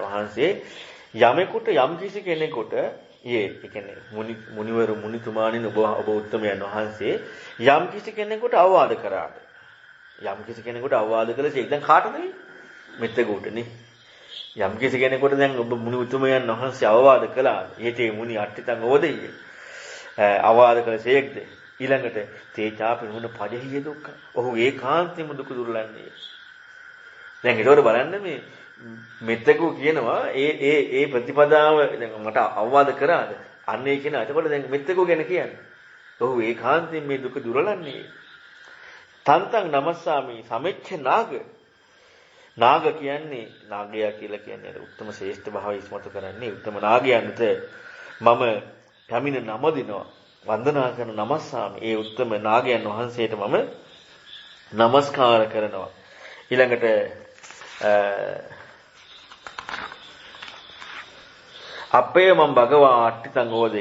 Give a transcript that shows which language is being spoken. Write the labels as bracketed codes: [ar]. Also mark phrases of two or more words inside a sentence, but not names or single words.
[si] වහන්සේ යමෙකුට යම් කිසි කෙනෙකුට ඒ කියන්නේ මුනිතුමාණන් ඔබ උත්තමයන් වහන්සේ යම් කිසි කෙනෙකුට අවවාද කරාට යම් කිසි කෙනෙකුට අවවාද කළේ දැන් කාටද මෙත්තගුටනේ යම් කිසි කෙනෙකුට දැන් ඔබ මුනි උතුමයන් වහන්සේ අවවාද කළා ඊටේ [pi] මුනි අට්ඨිතං ඕදෙය්‍ය [si] අවවාද කළසේක්ද ඊළඟට [pi] තේචාපි නුන පජහිය දුක්ඛ. [si] ඔහු ඒකාන්තයෙන්ම දුක දුරලන්නේ. දැන් ඒකවල බලන්න මේ මෙත්තකෝ කියනවා ඒ ප්‍රතිපදාව දැන් මට අවවාද කරාද? අන්න ඒ කියන. එතකොට දැන් මෙත්තකෝ ගැන කියන්නේ. ඔහු ඒකාන්තයෙන් මේ දුක දුරලන්නේ. [pi] තන්තං නමස්සාමි සමෙච්ච නාග. [si] නාග කියන්නේ නාගයා කියලා කියන්නේ උත්තම ශ්‍රේෂ්ඨ භාවය ඉස්මතු කරන්නේ උත්තම නාගයන්ට මම පැමිණ නම දිනවා. වන්දනා කරන නමස්සාමි ඒ උත්තම නාගයන් වහන්සේට මම নমස්කාර කරනවා. ඊළඟට අපේ මම [pi] භගවා අට්ඨිතං ඕදේ.